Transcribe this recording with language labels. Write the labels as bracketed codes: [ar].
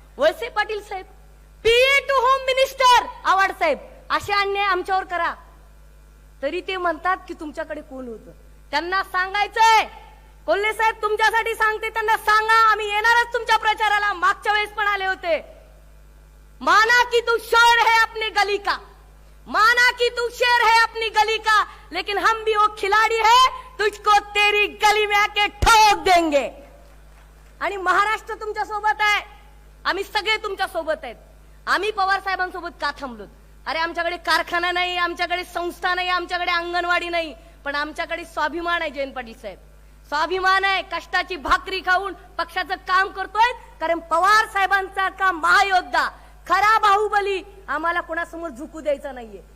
[mr] Walse Patil Saheb, PA to home minister Awhad साहेब, असे अन्याय आमच्यावर करा, तरी ते म्हणतात की तुमच्याकडे कोण होतं। त्यांना सांगायचंय, कोल्हे साहेब तुमच्यासाठी सांगते, त्यांना सांगा आम्ही येणारच तुमच्या प्रचाराला, मागच्या वेळेस पण आले होते। [hi] माना की तू शेर है अपनी गली का, माना कि तू शेर है अपनी गली का, लेकिन हम भी वो खिलाड़ी है, तुझको तेरी गली में आके ठोक देंगे। [mr] आणि महाराष्ट्र तुमच्या सोबत आहे, आम्ही सगळे तुमच्या सोबत आहेत। आम्ही पवार साहेबांसोबत का थांबलो? अरे आमच्याकडे कारखाना नाही, आमच्याकडे संस्था नाही, आमच्याकडे अंगणवाडी नाही, पण आमच्याकडे स्वाभिमान आहे। जयंत पाटील साहेब, स्वाभिमान आहे, कष्टाची भाकरी खाऊन पक्षाचं काम करतोय, कारण पवार साहेबांचा का महायोद्धा, खरा बाहुबली आम्हाला कोणासमोर झुकू द्यायचा नाहीये।